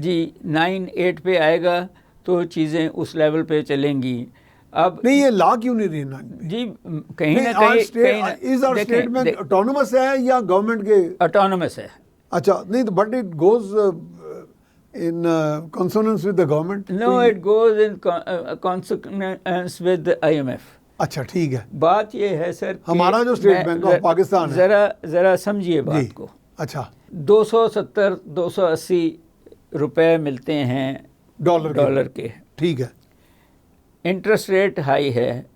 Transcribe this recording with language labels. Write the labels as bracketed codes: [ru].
[ur] جی 9-8 پہ آئے گا تو چیزیں اس لیول پہ چلیں گی. اب نہیں یہ لا کیوں نہیں رہنا جی کہیں نہ اسٹیٹ بینک اٹانومس ہے یا گورنمنٹ کے؟ اٹانومس ہے. اچھا نہیں تو [en] But it goes in consonance with the government? No, it goes in consonance with the IMF. [ur] اچھا ٹھیک ہے. بات یہ ہے سر, ہمارا جو اسٹیٹ بینک آف پاکستان ہے, ذرا سمجھیے بات کو. اچھا 270-280 روپے ملتے ہیں ڈالر کے. ٹھیک ہے. انٹرسٹ ریٹ ہائی ہے.